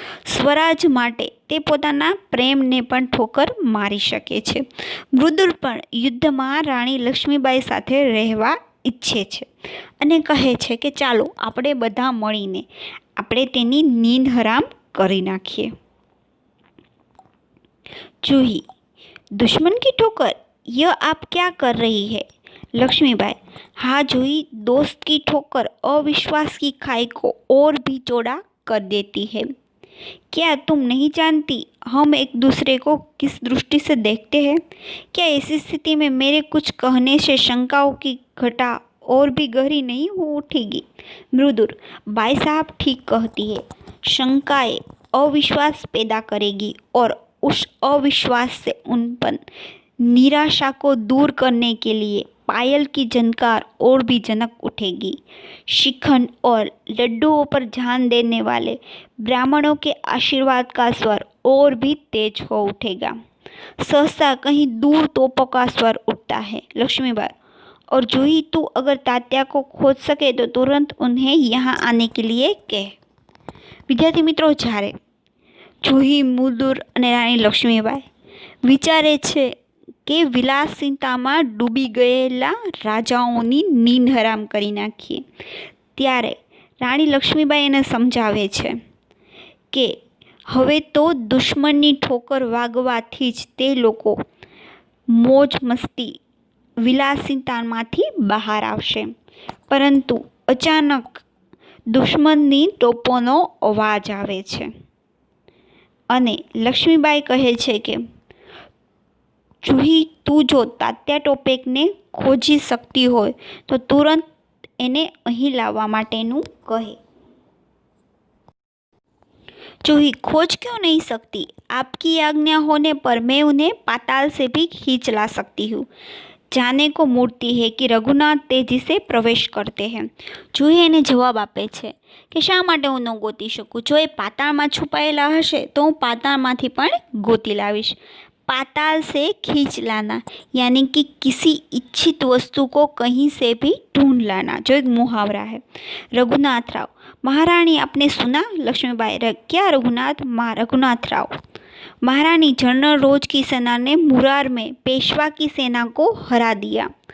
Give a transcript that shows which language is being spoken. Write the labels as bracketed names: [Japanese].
[Gujarati] સ્વરાજ માટે તે પોતાના પ્રેમને પણ ઠોકર મારી શકે છે. મૃદુર પણ યુદ્ધમાં રાણી લક્ષ્મીબાઈ સાથે રહેવા ઈચ્છે છે અને કહે છે કે ચાલો આપણે બધા મળીને આપણે તેની નીંદ હરામ કરી નાખીએ. [Hindi] जूही, दुश्मन की ठोकर, यह आप क्या कर रही है? लक्ष्मीबाई, हाँ जूही, दोस्त की ठोकर अविश्वास की खाई को और भी चौड़ा कर देती है. क्या तुम नहीं जानती हम एक दूसरे को किस दृष्टि से देखते हैं? क्या ऐसी स्थिति में मेरे कुछ कहने से शंकाओं की घटा और भी गहरी नहीं हो उठेगी? मृदुर, भाई साहब ठीक कहती है, शंकाएं अविश्वास पैदा करेगी और उस अविश्वास से उत्पन्न निराशा को दूर करने के लिए पायल की झनकार और भी जनक उठेगी. शिखंड और लड्डुओं पर ध्यान देने वाले ब्राह्मणों के आशीर्वाद का स्वर और भी तेज हो उठेगा. सहसा कहीं दूर तोपों का स्वर उठता है. लक्ष्मीबाई, और जूही, तू अगर तात्या को खोज सके तो तुरंत उन्हें यहाँ आने के लिए कह. विद्यार्थी मित्रों, [Gujarati] જ્યારે જૂહી, મૃદુર અને રાણી લક્ષ્મીબાઈ વિચારે છે કે વિલાસિતામાં ડૂબી ગયેલા રાજાઓની નીંદ હરામ કરી નાખીએ, ત્યારે રાણી લક્ષ્મીબાઈ એને સમજાવે છે કે હવે તો દુશ્મનની ઠોકર વાગવાથી જ તે લોકો મોજ મસ્તી વિલાસિતામાંથી બહાર આવશે. પરંતુ અચાનક દુશ્મનની તોપોનો અવાજ આવે છે અને લક્ષ્મીબાઈ કહે છે કે જૂહી, તું જો તાત્યા ટોપેકને ખોજી શકતી હોય તો તુરંત એને અહીં લાવવા માટેનું કહે. [Hindi] जूही, खोज क्यों नहीं सकती? आपकी आज्ञा होने पर मैं उन्हें पाताल से भी खींच ला सकती हूँ. जाने को मूर्ति है कि रघुनाथ तेजी से प्रवेश करते हैं. [Gujarati] जूही એને જવાબ આપે છે કે શા માટે હું ન ગોતી શકું? જો એ પાતાળમાં છુપાયેલા હશે તો હું પાતાળમાંથી પણ ગોતી લાવીશ. [Hindi] पाताल से खींच लाना यानी कि किसी इच्छित वस्तु को कहीं से भी ढूंढ लाना, जो एक मुहावरा है. रघुनाथ राव, महारानी आपने सुना? लक्ष्मीबाई, क्या रघुनाथ? रघुनाथ राव, महारानी जनरल रोज की सेना ने मुरार में पेशवा की सेना को हरा दिया.